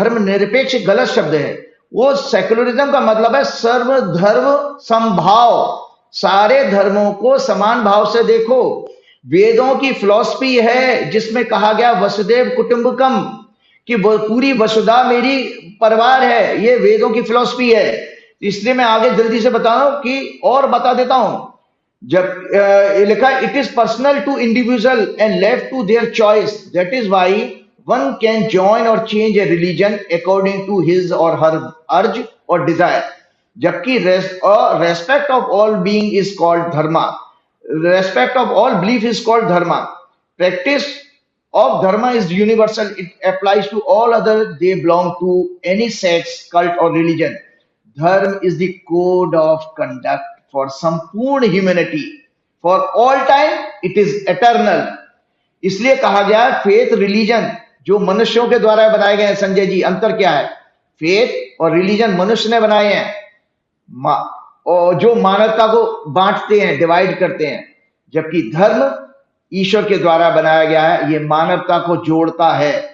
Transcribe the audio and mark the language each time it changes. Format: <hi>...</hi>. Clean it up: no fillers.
<hi>धर्म निरपेक्ष गलत शब्द है, वो सेक्युलरिज्म का मतलब है सर्वधर्म समभाव, सारे धर्मों को समान भाव से देखो। वेदों की फिलॉसफी है जिसमें कहा गया वसुदेव कुटुंबकम, कि पूरी वसुधा मेरी परिवार है, ये वेदों की फिलॉसफी है। इसलिए मैं आगे जल्दी से बता रहा हूं कि और बता देता हूं। जब लिखा</hi> <en>it is personal to individual and left to their choice, that is why one can join or change a religion according to his or her urge or desire,</en> <hi>जबकि</hi> <en>respect of all being is called dharma, respect of all belief is called dharma, practice of dharma is universal, it applies to all other, they belong to any sects, cult or religion. Dharma is the code of conduct for संपूर्ण humanity, for all time, it is eternal.</en> <hi>इसलिए कहा गया faith religion जो मनुष्यों के द्वारा बनाए गए हैं। संजय जी, अंतर क्या है? फेथ और रिलीजन मनुष्य ने बनाए हैं और जो मानवता को बांटते हैं, डिवाइड करते हैं, जबकि धर्म ईश्वर के द्वारा बनाया गया है, ये मानवता को जोड़ता है।</hi>